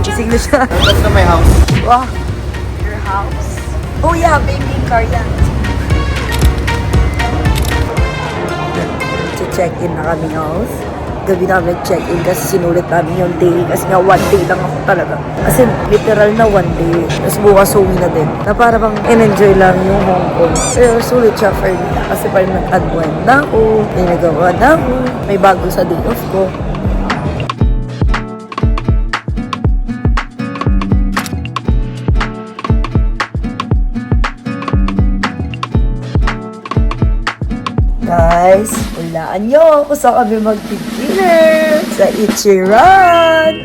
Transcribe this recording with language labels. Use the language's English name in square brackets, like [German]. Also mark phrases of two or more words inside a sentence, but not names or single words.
[Filipino] na siya. Tapos na may house. [English] Wow. Your house? Oh yeah, baby car yan. [Filipino] Check-in na kami house. Gabi namin check-in kasi sinulit namin yung day. Kasi nga 1 day lang ako talaga. Kasi literal na 1 day. Tapos bukas uwi na din. Na para bang in-enjoy lang yung Hong Kong. Pero sulit siya [English] for me. [Filipino] Kasi parang nag-unwind na ako. May nagawa na ako. May bago sa day off ko. Guys, hulaan nyo kung saan kami mag-dinner sa Ichiran.